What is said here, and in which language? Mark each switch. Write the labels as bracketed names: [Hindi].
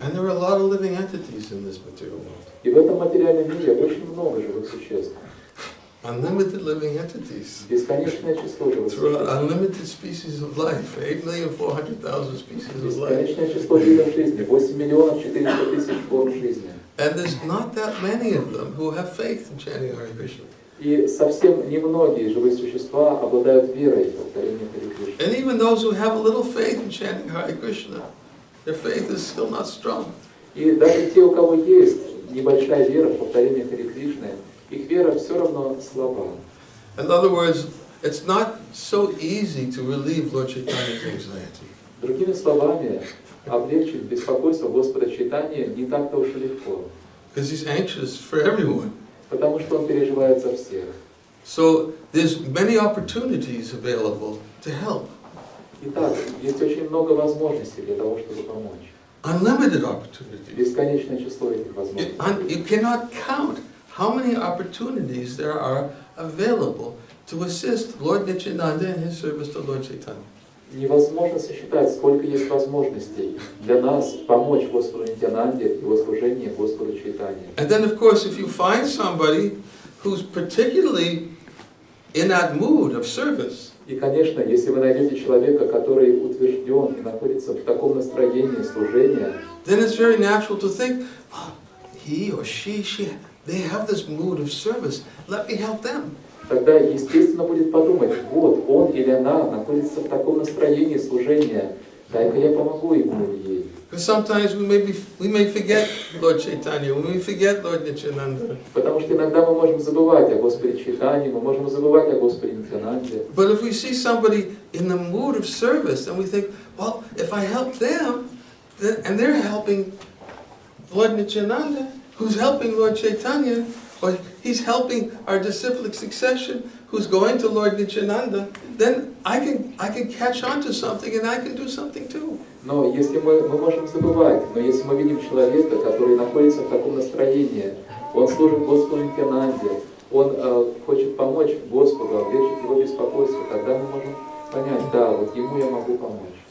[English] And there are a lot of living entities in this material world. [Russian] И в этом материальном мире очень много живых существ. [English] Unlimited living entities. [Russian] Бесконечное число живых [English] Throughout [Russian] существ. [English] unlimited species of life, 8,400,000 species of life. [Russian] Бесконечное число видов жизни, 8 миллионов 400 тысяч форм жизни. [English] And there's not that many of them who have faith in chanting Hare Krishna. [Russian] И совсем немногие живые существа обладают верой в повторение Харе Кришны. [English] And even those who have a little faith in chanting Hare Krishna, their faith is still not strong. [Russian] И даже те, у кого есть небольшая вера в повторение Харе Кришны, их вера все равно слаба. [English] In other words, it's not so easy to relieve Lord Chaitanya's anxiety. [Russian] Другими словами, облегчить беспокойство Господа Чайтаньи не так-то уж и легко. [English] Because he's anxious for everyone. [Russian] Потому что он переживает за всех. [English] So there's many opportunities available to help. [Russian] Итак, есть очень много возможностей для того, чтобы помочь. [English] Unlimited opportunities. [Russian] Бесконечное число этих возможностей. [English] You cannot count how many opportunities there are available to assist Lord Nityananda in his service to Lord Chaitanya. [Russian] Невозможно сосчитать, сколько есть возможностей для нас помочь Господу Нитьянанде в его служении Господу Чайтанье. [English] And then, of course, if you find somebody who's particularly in that mood of service, [Russian] И, конечно, если вы найдете человека, который утвержден и находится в таком настроении служения, [English] then it's very natural to think, well, he or she, they have this mood of service. Let me help them. [Russian] тогда естественно будет подумать, вот он или она находится в таком настроении служения, дай-ка я помогу ему или ей. [English] Because sometimes we may forget Lord Chaitanya, we may forget Lord Nityananda. [Russian] Потому что иногда мы можем забывать о Господе Чайтанье, мы можем забывать о Господе Нитьянанде. [English] But if we see somebody in the mood of service, and we think, well, if I help them, and they're helping Lord Nityananda, who's helping Lord Chaitanya, or he's helping our disciplic succession, who's going to Lord Nityananda, then I can catch on to something and I can do something too. [Russian] Но если мы можем забывать, но если мы видим человека, который находится в таком настроении, он служит Господу Нитьянанде, он хочет помочь Господу, облегчить его беспокойство, тогда мы можем понять, да, вот ему я могу помочь.